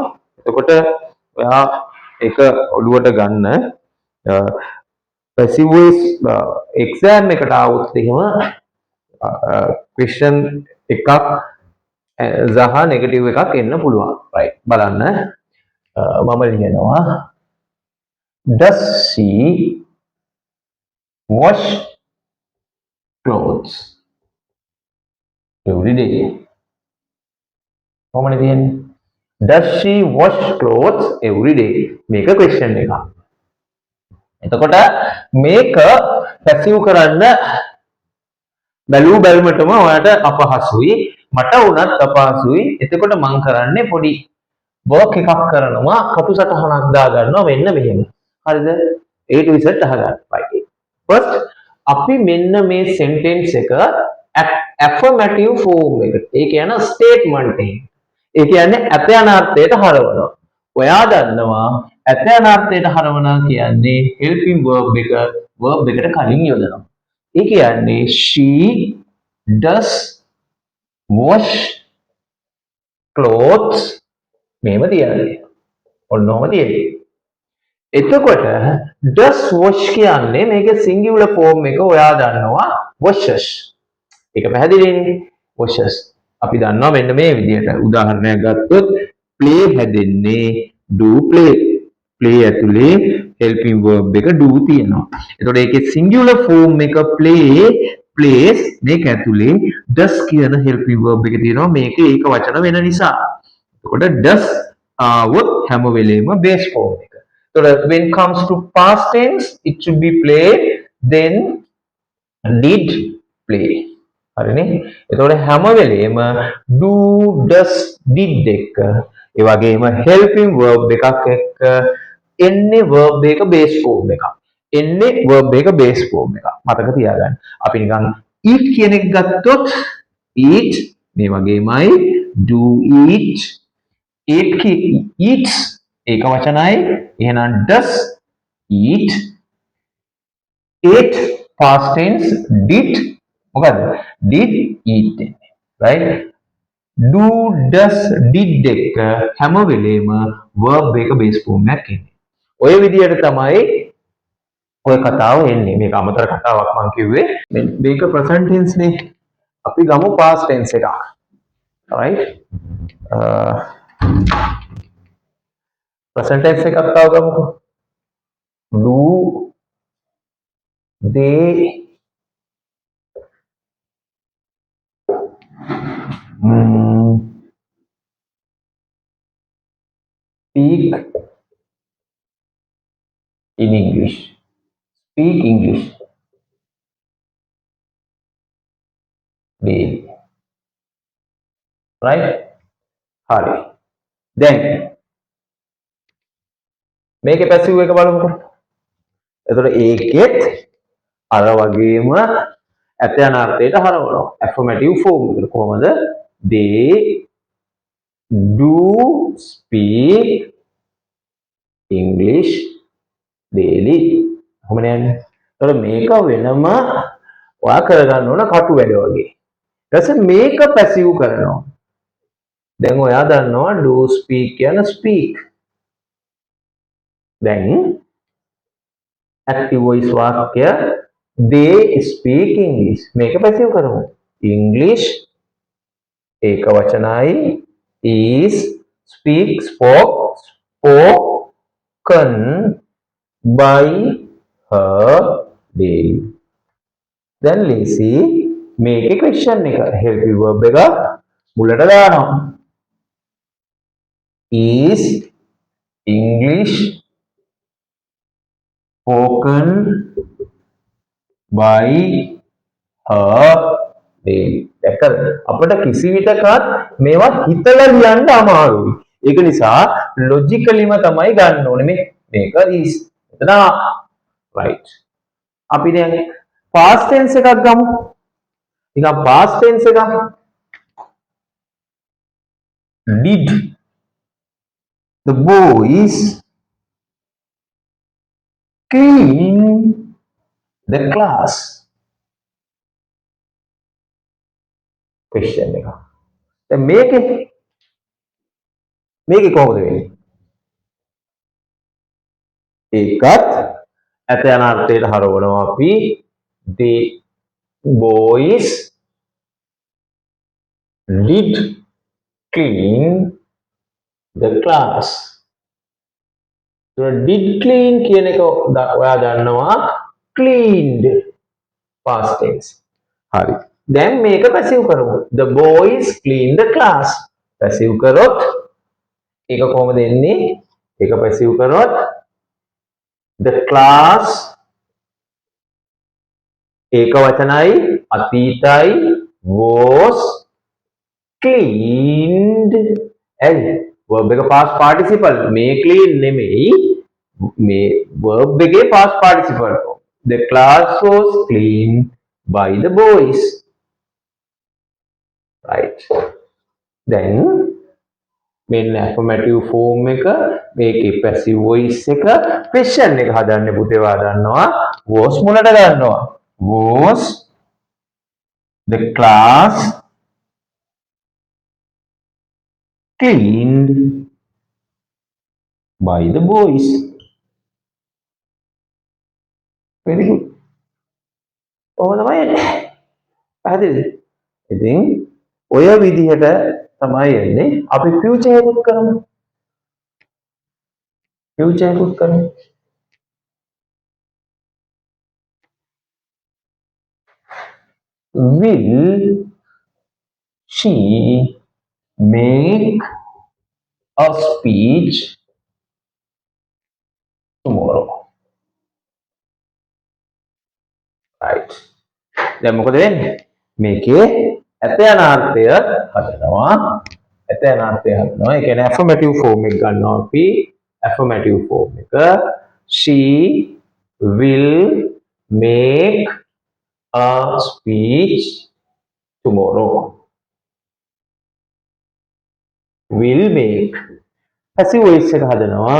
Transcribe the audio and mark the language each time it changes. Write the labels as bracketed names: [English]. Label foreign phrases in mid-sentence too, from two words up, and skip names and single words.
[Sinhala] එතකොට ඔයා ඒක ඔළුවට ගන්න. [English] passive voice exam [Sinhala] එකට આવුත් එහෙම question එකක් සහ නෙගටිව් එකක් එන්න පුළුවන්. [English] right [Sinhala] බලන්න මම ලියනවා [English] does she wash clothes every day? [Sinhala] කොහොමද තියෙන්නේ? [English] does she wash clothes every day? [Sinhala] මේක question එකක්. එතකොට මේක පැසිව් කරන්න බැලූ බැලමටම ඔයාට අපහසුයි මට උනත් අපහසුයි. එතකොට මම කරන්නේ පොඩි වර්ක් එකක් කරනවා කටු සටහනක් දා ගන්නවා මෙන්න මෙහෙම. හරිද? [English] A to Z [Sinhala] අහගන්න. [English] right. first [Sinhala] අපි මෙන්න මේ sentence එක [English] affirmative form [Sinhala] එකට ඒ කියන්නේ statement එක. ඒ කියන්නේ ඇත යන අර්ථයට හරවනවා. ඔයා දන්නවා ඇත යන අර්ථයට හරවනවා කියන්නේ [English] helping verb [Sinhala] එකට කලින් යොදනවා. ඒ කියන්නේ [English] she does wash clothes [Sinhala] මේව තියන්නේ. ඔන්නෝම තියෙන්නේ. එතකොට [English] does wash [Sinhala] කියන්නේ මේකේ [English] singular form [Sinhala] එක ඔයා දන්නවා washes. ඒක පැහැදිලිනේ washes. අපි දන්නවා මෙන්න මේ විදිහට උදාහරණයක් ගත්තොත් play හැදෙන්නේ [English] do play. [Sinhala] play ඇතුලේ [English] helping verb [Sinhala] එක do තියෙනවා. එතකොට ඒකේ [English] singular form [Sinhala] එක [English] play plays [Sinhala] මේක ඇතුලේ does කියන [English] helping verb [Sinhala] එක තියෙනවා. මේක ඒක වචන වෙන නිසා. එතකොට does ආවොත් හැම වෙලේම [English] base form [Sinhala] එක. [English] එතකොට when comes to past tense it should be played then did play. [Sinhala] හරිනේ? එතකොට හැම වෙලේම [English] do does did [Sinhala] එක ඒ වගේම [English] helping verb [Sinhala] එකක් එක්ක එන්නේ verb එක [English] base form [Sinhala] එකක්. එන්නේ verb එක [English] base form [Sinhala] එකක්. මතක තියාගන්න. අපි නිකන් eat කියන එක ගත්තොත් eat මේ වගේමයි [English] do eat eats [Sinhala] ඒක වචනයි. [English] එහෙනම් does eat ate past tense did මොකද did eat right. do does did [Sinhala] එක හැම වෙලේම verb එක [English] base form [Sinhala] එකක් එන්නේ. ඔය විදිහට තමයි ඔය කතාව එන්නේ. මේක අමතර කතාවක් මම කිව්වේ. මේක [English] present tense [Sinhala] නේ. අපි ගමු [English] past tense [Sinhala] එකක්. right. [English] present tense [Sinhala] එකක් තව ගමුකෝ. [English] do they speak in English. Speak English daily. right. [Sinhala] හරි. දැන් මේකේ පැසිව් එක බලමුකෝ. එතකොට ඒකෙත් අර වගේම ඇත යන අර්ථයට හරවනවා. [English] affirmative form [Sinhala] එක කොහමද? [English] they do speak English daily. [Sinhala] කොහොමද යන්නේ? එතකොට මේක වෙනම ඔයා කරගන්න ඕන කටු වැඩ වගේ. ඊට පස්සේ මේක පැසිව් කරනවා. දැන් ඔයා දන්නවා [English] do speak [Sinhala] කියන speak. දැන් [English] active voice [Sinhala] වාක්‍ය [English] they speak English [Sinhala] මේක පැසිව් කරමු. [English] English [Sinhala] ඒක වචනයි [English] is spoken by her daily. [Sinhala] දැන් ලේසි මේකේ question එක helping verb එක මුලට දානවා. [English] is English spoken by her daily. [Sinhala] දැක්කද? අපිට කිසි විටකත් මේවා හිතලා ලියන්න අමාරුයි. ඒක නිසා logicallyම තමයි ගන්න ඕනේ මේක is. එතන right. අපි දැන් [English] past tense [Sinhala] එකක් ගමු. නිකන් [English] past tense [Sinhala] එකක්. [English] Did the boys clean the class? [Sinhala] Question එක. දැන් මේකේ කොහොමද වෙන්නේ? ඒකත් ඇත යන අර්ථයට හරවනවා අපි [English] the boys did clean the class. So did clean [Sinhala] කියන එක ඔයා දන්නවා [English] cleaned past tense. [Sinhala] හරි. දැන් මේක පැසිව් කරමු. [English] The boys clean the class. [Sinhala] පැසිව් කරොත් ඒක කොහොමද එන්නේ? ඒක පැසිව් කරොත් [English] the class [Sinhala] ඒක වචනයි අතීතයි [English] was cleaned. [Sinhala] ඇයි? [English] verb එක past participle. [Sinhala] මේ clean නෙමෙයි. මේ verb එකේ [English] past participle. The class was cleaned by the boys. Right. Then මෙන්න affirmative form [Sinhala] එක මේකේ [English] passive voice [Sinhala] එක question එක හදන්න පුතේ වා දන්නවා [English] was [Sinhala] මුලට ගන්නවා [English] was the class cleaned by the boys. Very good. [Sinhala] ඔහොම තමයි එන්නේ. පැහැදිලිද? ඉතින් ඔය විදිහට තමයි එන්නේ. අපි future එකකුත් කරමු. future එකකුත් කරමු. [English] Will she make a speech tomorrow? Right. [Sinhala] දැන් මොකද වෙන්නේ? මේකේ ඇත යන අර්ථය හදනවා. ඇත යන අර්ථය හදනවා. ඒ කියන්නේ affirmative form එක ගන්නවා අපි. [English] affirmative form එක she will make a speech tomorrow. will make passive voice [Sinhala] එක හදනවා.